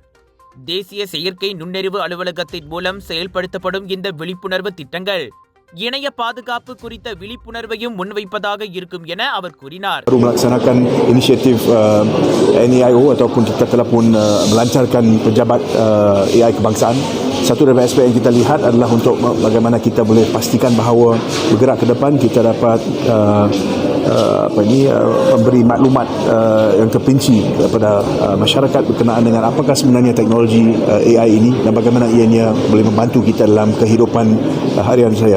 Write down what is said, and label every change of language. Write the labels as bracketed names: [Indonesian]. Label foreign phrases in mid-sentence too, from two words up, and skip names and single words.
[Tamil] தேசிய செயற்கை நுண்ணறிவு அலுவலகத்தின் மூலம் செயல்படுத்தப்படும் இந்த விழிப்புணர்வு திட்டங்கள் இணைய பாதுகாப்பு குறித்த விழிப்புணர்வையும் முன்வைப்பதாக இருக்கும் என அவர் கூறினார். [Malay] Baru melaksanakan inisiatif NAIO ataupun kita telah pun melancarkan pejabat AI kebangsaan. Satu dari aspek yang kita lihat adalah untuk bagaimana kita boleh pastikan bahawa bergerak ke depan kita dapat memberi maklumat yang terperinci kepada masyarakat berkenaan dengan apakah sebenarnya teknologi AI ini dan bagaimana ianya boleh membantu kita dalam kehidupan harian saya.